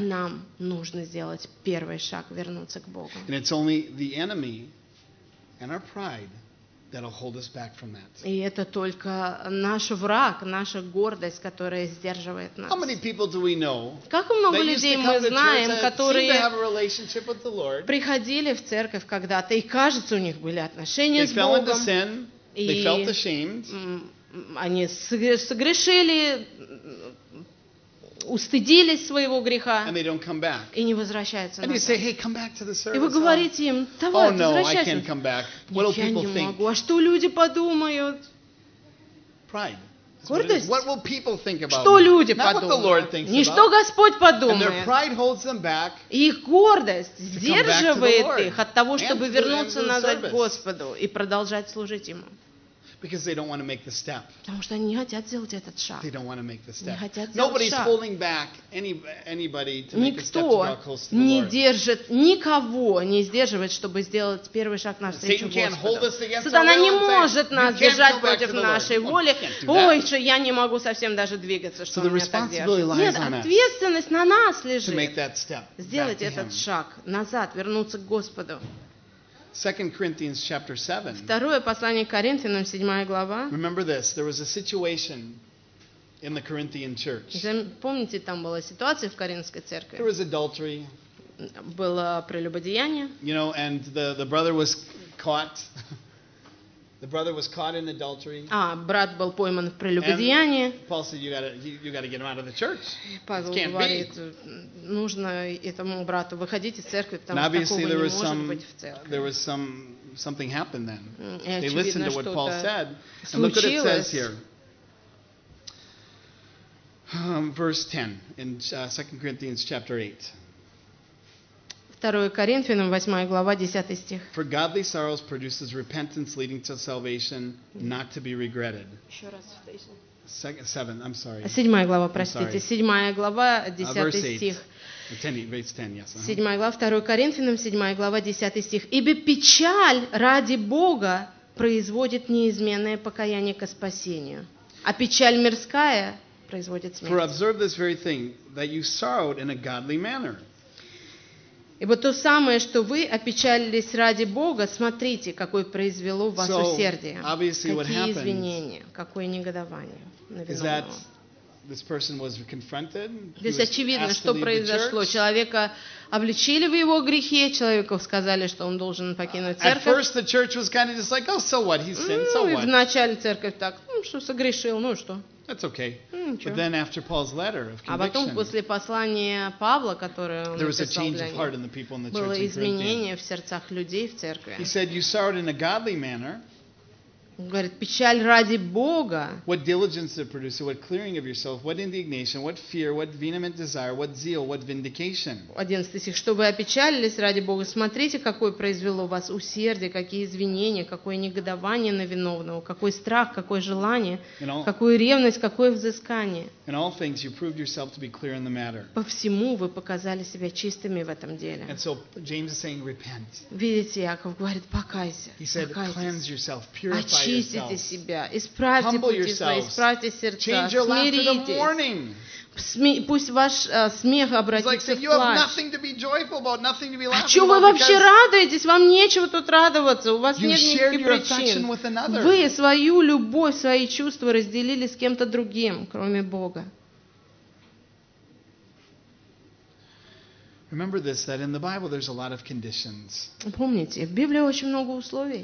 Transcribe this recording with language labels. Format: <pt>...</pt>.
<ru>Нам нужно сделать первый шаг, вернуться к Богу.</ru> <en>And it's only the enemy and our pride that'll hold us back from that.</en> <ru>И это только наш враг, наша гордость, которая сдерживает нас.</ru> <en>How many people do we know?</en> <ru>Как много людей мы знаем, которые</ru> <en>seem to have a relationship with the Lord.</en> <ru>Приходили в церковь когда-то, и кажется, у них были отношения с Богом.</ru> <en>They fell into sin. They felt ashamed.</en> <ru>Они согрешили, устыдились своего греха и не возвращаются назад.</ru> <en>Say, hey, come back to the service.</en> <ru>И вы говорите им, давай, возвращайся.</ru> <en>Oh, no,</en> <ru>нет, я не могу. А что люди подумают?</ru> <en>Pride.</en> <ru>Гордость.</ru> <en>What will people think about</en> <ru>что люди</ru> <en>not</en> <ru>подумают?</ru> <en>What the Lord thinks</en> <ru>не что Господь подумает.</ru> <en>And their pride holds them back.</en> <ru>Их гордость сдерживает их от того, чтобы вернуться назад к Господу и продолжать служить Ему.</ru> <en>Because they don't want to make the step.</en> <ru>Потому что они не хотят сделать этот шаг.</ru> <en>They don't want to make the step.</en> <ru>Не хотят сделать</ru> <en>Nobody's</en> <ru>шаг.</ru> <en>Holding back anybody to make</en> <ru>Никто</ru> <en>a step to close to the Lord.</en> <ru>Не держит, никого не сдерживает, чтобы сделать первый шаг навстречу Господу. Сатана не может нас держать против нашей воли. Ой, что я не могу совсем даже двигаться, что</ru> <en>so</en> <ru>он меня так держит. Нет, ответственность на нас лежит.</ru> <en>To make that step</en> <ru>сделать этот шаг назад, вернуться к Господу.</ru> <en>2 Corinthians chapter 7.</en> <ru>Второе послание Коринфянам, 7 глава.</ru> <en>Remember this, there was a situation in the Corinthian church.</en> <ru>Помните, там была ситуация в Коринфской церкви.</ru> <en>There was adultery.</en> <ru>Было прелюбодеяние.</ru> <en>You know, and the brother was caught. The brother was caught in adultery.</en> <ru>А, брат был пойман в прелюбодеянии.</ru> <en>Paul said, you gotta get him out of the church.</en> <ru>Павел говорит, нужно этому брату выходить из церкви, потому что такого не может быть в церкви.</ru> <en>There was something happened then. They listened to what Paul said. And look what it says here. Verse 10 in 2 Corinthians chapter 8.</en> <ru>2 Коринфянам, 8 глава, 10 стих.</ru> <en>For godly sorrows produces repentance leading to salvation, not to be regretted. Seven, I'm sorry.</en> <ru>7 глава, простите. 7 глава, 10 стих.</ru> <en>Verse 10, yes.</en> <ru>7 глава, 2 Коринфянам, 7 глава, 10 стих. Ибо печаль ради Бога производит неизменное покаяние ко спасению, а печаль мирская производит смерть.</ru> <en>For observe this very thing, that you sorrowed in a godly manner.</en> <ru>Ибо то самое, что вы опечалились ради Бога, смотрите, какое произвело в вас усердие. Какие извинения, какое негодование на виновного.</ru> <en>This person was confronted.</en> <ru>Здесь очевидно, что произошло. Человека обличили в его грехе, человеку сказали, что он должен покинуть церковь.</ru> <en>At first the church was kind of just like, oh, so what? He's sinned, so what?</en> <ru>Вначале церковь так, что согрешил, ну что?</ru> <en>That's okay. But then after Paul's letter of conviction,</en> <ru>а потом после послания Павла, которое он написал,</ru> <en>there was a change of heart in the people in the church.</en> <ru>Было изменение в сердцах людей в церкви.</ru> <en>He said, you sorrowed in a godly manner.</en> <ru>Он говорит, печаль ради Бога.</ru> <en>What diligence it produced, what clearing of yourself, what indignation, what fear, what vehement desire, what zeal, what vindication.</en> <ru>11 стих. Чтобы опечалились ради Бога, смотрите, какое произвело у вас усердие, какие извинения, какое негодование на виновного, какой страх, какое желание, какую ревность, какое взыскание.</ru> <en>In all things you proved yourself to be clear in the matter.</en> <ru>По всему вы показали себя чистыми в этом деле.</ru> <en>And so James is saying, repent.</en> <ru>Видите, Яков говорит, покайся.</ru> <en>He said, cleanse yourself, purify yourself.</en> <ru>Очистите себя, исправьте пути свои, исправьте сердца, смиритесь. Пусть ваш смех обратится в плач. А что вы вообще радуетесь? Вам нечего тут радоваться, у вас нет никаких причин. Вы свою любовь, свои чувства разделили с кем-то другим, кроме Бога.</ru> <en>Remember this, that in the Bible there's a lot of conditions.</en> <ru>Помните, в Библии очень много условий.</ru>